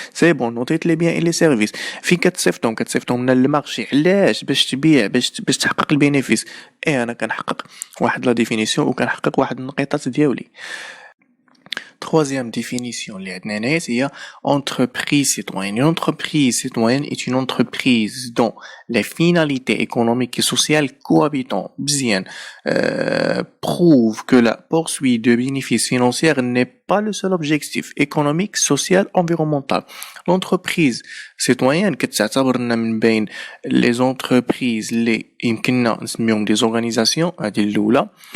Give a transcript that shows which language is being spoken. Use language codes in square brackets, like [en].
[ar] سي بون نوطيت لي بيان اي لي سيرفيس. فين كتصيفطهم؟ كتصيفطهم من المارشي. علاش؟ باش تبيع، باش تحقق البينيفيس. اي انا كنحقق واحد لا ديفينيسيون وكنحقق واحد النقيطات ديالي. [fr] Troisième définition [ar] اللي عندنا هنايا هي [fr] entreprise citoyenne. Une entreprise citoyenne est une entreprise dont les finalités économiques et sociales cohabitant bien prouvent que la poursuite de bénéfices financiers n'est pas le seul objectif économique, social, environnemental. L'entreprise citoyenne [ar] كتعتبرنا من بين [fr] les entreprises [ar] اللي يمكننا نسميهم [fr] des organisations. [ar] هذه الأولى.